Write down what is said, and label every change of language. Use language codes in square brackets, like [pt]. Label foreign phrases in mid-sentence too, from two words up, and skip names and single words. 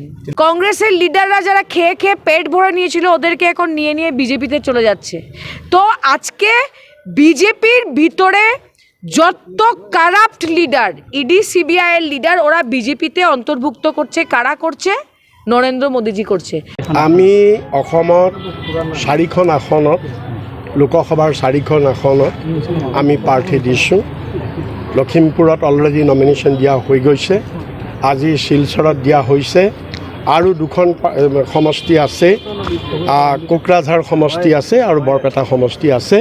[bn] কংগ্রেসের লিডাররা যারা খেয়ে খেয়ে পেট ভরে নিয়েছিল, ওদেরকে এখন নিয়ে নিয়ে বিজেপিতে চলে যাচ্ছে। তো আজকে বিজেপির ভিতরে যত [en] corrupt leader, [bn] ইডি সিবিআই এর লিডার, ওরা বিজেপিতে অন্তর্ভুক্ত করছে। কারা করছে? নরেন্দ্র মোদীজি করছে। [as] আমি অসমত 4খন আসনত, লোকসভাৰ 4খন আসনত আমি প্ৰাৰ্থী দিছোঁ। লখিমপুৰত [en] already nomination [as] দিয়া হৈ গৈছে, আজি শিলচৰত দিয়া হৈছে, আৰু 2খন সমষ্টি আছে, কোকৰাঝাৰ সমষ্টি আছে আৰু বৰপেটা সমষ্টি আছে।